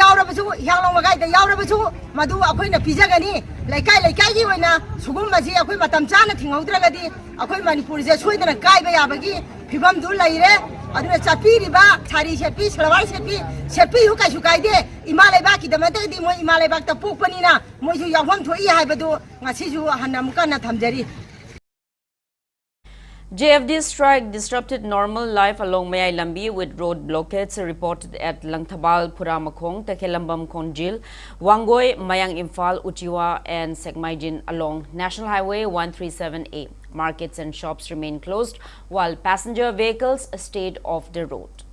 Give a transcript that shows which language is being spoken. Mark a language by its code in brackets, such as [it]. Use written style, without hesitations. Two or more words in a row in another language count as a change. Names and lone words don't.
[mni] yaura basu yanglong magai da yaura basu madu akhoi na pijagani laikai gi oina sugum maji akhoi matam chana thingaudragadi akhoi manipur je soidana kai ba yabagi phibam du laire aduna chapiriba thari sepi salwar sepi hu kai su kai de imalai ba ki da mate di mo imalai ba ta pokpani na mo ju yawham thoi haibadu ngasi ju hanamuka na thamjari. [en] JFD's strike disrupted normal life along Mayai Lambi with road blockades reported at Langthabal, Puramakong, Takhelambam Konjil, Wangoi, Mayang Imphal, Uchiwa and Sekmaijin along National Highway 137A. Markets and shops remain closed while passenger vehicles stayed off the road.